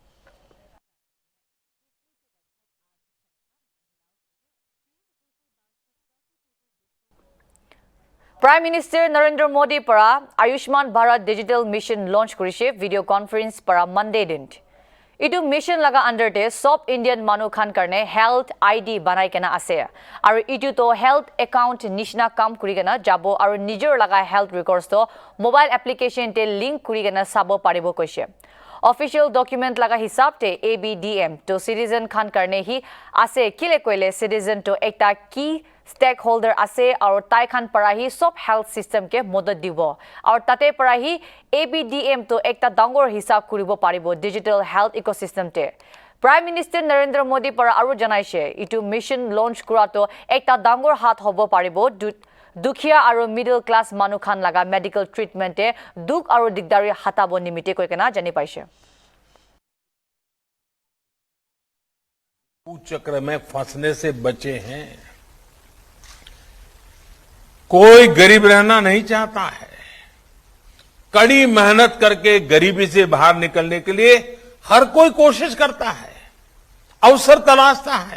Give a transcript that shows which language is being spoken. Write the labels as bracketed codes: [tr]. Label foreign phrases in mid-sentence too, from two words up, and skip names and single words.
[nag] Prime Minister Narendra Modi para Ayushman Bharat Digital Mission launch korise [en] video conference [nag] para Monday din. Itu mission laga under te sop Indian manu khan karne [en] health ID [nag] banai kena ase aru itu to [en] health account [nag] nishna kam kuri kena jabo aru nijor laga [en] health records [nag] to [en] mobile application [nag] te link kuri kena sabo paribo koise. [en] Official document [nag] laga hisab te ABDM to citizen khan karne hi ase kile koile citizen to ekta [en] key stakeholder [nag] ase aru tai khan para hi sob [en] health system [nag] ke modod dibo aru tate para hi ABDM to ekta dangor hisab kuribo paribo [en] digital health ecosystem [nag] te. Prime Minister Narendra Modi para aru janaise itu mission launch kurato ekta dangor hat hobo paribo Dukhia aru [en] middle class [nag] manu khan laga [en] medical treatment [nag] te duk aru digdari hatabo nimite koi kena jani paise. [hi] चक्र में फंसने से बचे हैं. कोई गरीब रहना नहीं चाहता है. कड़ी मेहनत करके गरीबी से बाहर निकलने के लिए हर कोई कोशिश करता है, अवसर तलाशता है.